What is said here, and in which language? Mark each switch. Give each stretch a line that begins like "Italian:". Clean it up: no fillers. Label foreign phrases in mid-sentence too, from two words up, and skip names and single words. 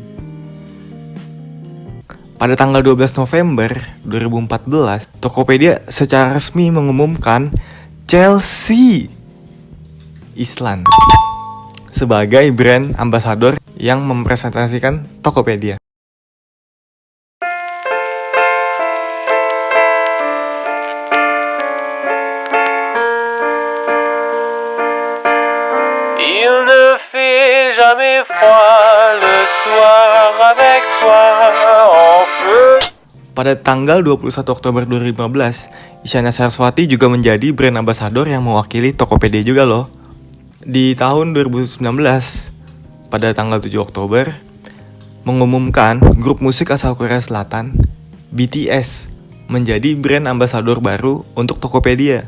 Indonesian: Pada tanggal 12 November 2014, Tokopedia secara resmi mengumumkan Chelsea Islan sebagai
English: brand ambassador
Indonesian: yang mempresentasikan Tokopedia.
French: Il ne fait jamais froid le soir avec toi en feu.
Indonesian: Pada tanggal 21 Oktober 2015, Isyana Saraswati juga menjadi
English: brand ambassador
Indonesian: yang mewakili Tokopedia juga loh. Di tahun 2019, pada tanggal 7 Oktober, mengumumkan grup musik asal Korea Selatan, BTS, menjadi
English: brand ambassador
Indonesian: baru untuk Tokopedia.